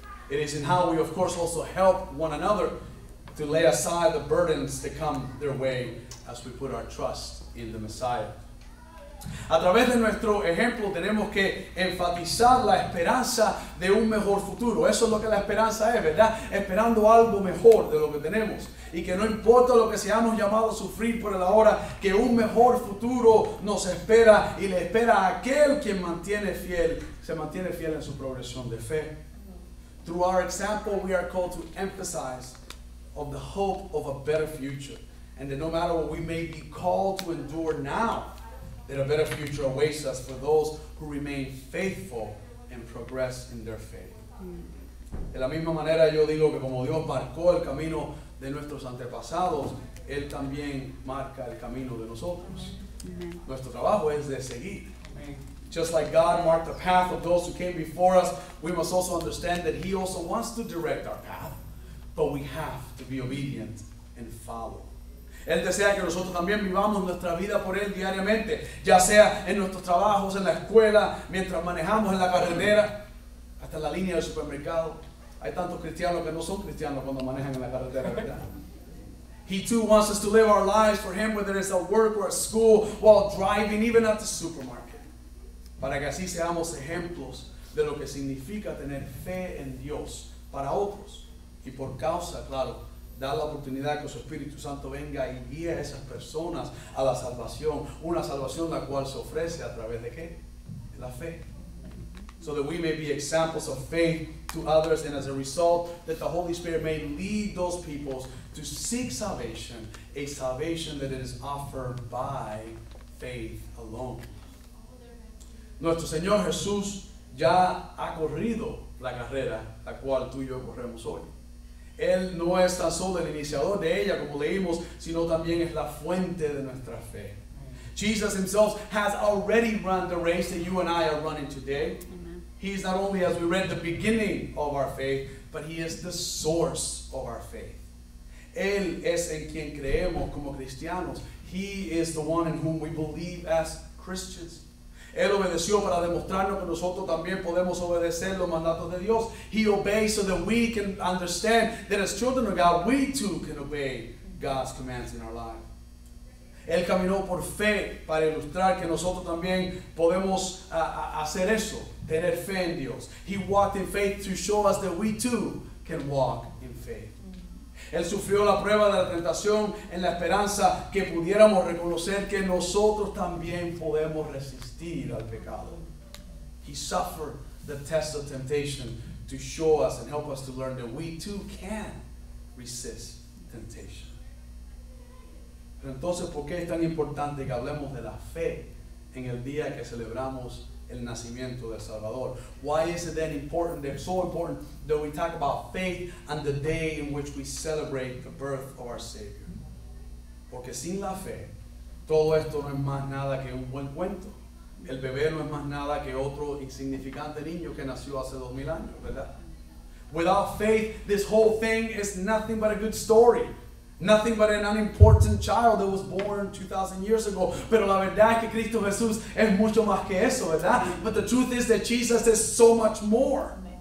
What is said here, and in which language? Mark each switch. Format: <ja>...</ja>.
<en>It is in how we, of course, also help one another to lay aside the burdens that come their way as we put our trust in the Messiah.</en> <es>A través de nuestro ejemplo tenemos que enfatizar la esperanza de un mejor futuro. Eso es lo que la esperanza es, ¿verdad? Esperando algo mejor de lo que tenemos. Y que no importa lo que seamos llamados a sufrir por el ahora, que un mejor futuro nos espera y le espera a aquel quien se mantiene fiel en su progresión de fe.</es> <en>Through our example, we are called to emphasize of the hope of a better future. And that no matter what we may be called to endure now, that a better future awaits us for those who remain faithful and progress in their faith.</en> <es>De la misma manera yo digo que como Dios marcó el camino de nuestros antepasados, Él también marca el camino de nosotros. Amen. Nuestro trabajo es de seguir. Amen.</es> <en>Just like God marked the path of those who came before us, we must also understand that He also wants to direct our path, but we have to be obedient and follow.</en> <es>Él desea que nosotros también vivamos nuestra vida por Él diariamente, ya sea en nuestros trabajos, en la escuela, mientras manejamos en la carretera, hasta en la línea del supermercado. Hay tantos cristianos que no son cristianos cuando manejan en la carretera, ¿verdad?</es> <en>He too wants us to live our lives for Him, whether it's at work or at school, while driving, even at the supermarket.</en> <es>Para que así seamos ejemplos de lo que significa tener fe en Dios para otros. Y por causa, claro, dar la oportunidad que su Espíritu Santo venga y guíe a esas personas a la salvación. Una salvación la cual se ofrece a través de ¿qué? De la fe.</es> <en>so that we may be examples of faith to others, and as a result, that the Holy Spirit may lead those peoples to seek salvation, a salvation that is offered by faith alone.</en> <es>Nuestro Señor Jesús ya ha corrido la carrera, la cual tú y yo corremos hoy. Él no es tan solo el iniciador de ella, como leímos, sino también es la fuente de nuestra fe.</es> <en>Jesus himself has already run the race that you and I are running today. Amen. He is not only, as we read, the beginning of our faith, but he is the source of our faith.</en> <es>Él es en quien creemos como cristianos.</es> <en>He is the one in whom we believe as Christians.</en> <es>Él obedeció para demostrarnos que nosotros también podemos obedecer los mandatos de Dios.</es> <en>He obeys so that we can understand that as children of God, we too can obey God's commands in our life.</en> <es>Él caminó por fe para ilustrar que nosotros también podemos hacer eso, tener fe en Dios.</es> <en>He walked in faith to show us that we too can walk in faith.</en> <es>Él sufrió la prueba de la tentación en la esperanza que pudiéramos reconocer que nosotros también podemos resistir al pecado.</es> <en>He suffered the test of temptation to show us and help us to learn that we too can resist temptation.</en> <es>Pero entonces, ¿por qué es tan importante que hablemos de la fe en el día que celebramos el nacimiento del Salvador?</es> <en>Why is it then important, it's so important that we talk about faith on the day in which we celebrate the birth of our Savior?</en> <es>Porque sin la fe, todo esto no es más nada que un buen cuento. El bebé no es más nada que otro insignificante niño que nació hace 2000 años, ¿verdad?</es> <en>Without faith, this whole thing is nothing but a good story. Nothing but an unimportant child that was born 2,000 years ago.</en> <es>Pero la verdad es que Cristo Jesús es mucho más que eso, ¿verdad?</es> <en>But the truth is that Jesus is so much more.</en>